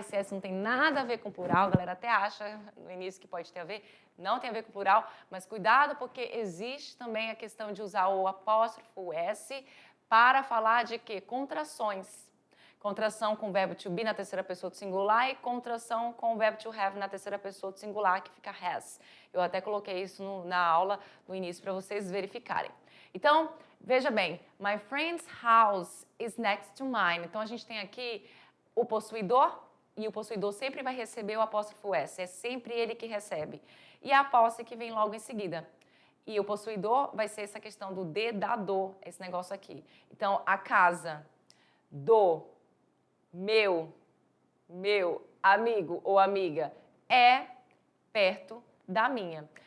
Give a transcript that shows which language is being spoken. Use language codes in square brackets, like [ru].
[pt] Esse S não tem nada a ver com plural, a galera até acha no início que pode ter a ver, não tem a ver com plural, mas cuidado porque existe também a questão de usar o apóstrofo, o S, para falar de quê? Contrações. Contração com o verbo to be na terceira pessoa do singular e contração com o verbo to have na terceira pessoa do singular, que fica has. Eu até coloquei isso na aula no início para vocês verificarem. Então, veja bem, [en] my friend's house is next to mine. [pt] Então, a gente tem aqui o possuidor e o possuidor sempre vai receber o apóstrofo S. É sempre ele que recebe. E a posse que vem logo em seguida. E o possuidor vai ser essa questão do de, da, do, esse negócio aqui. Então, a casa do meu amigo ou amiga é perto da minha.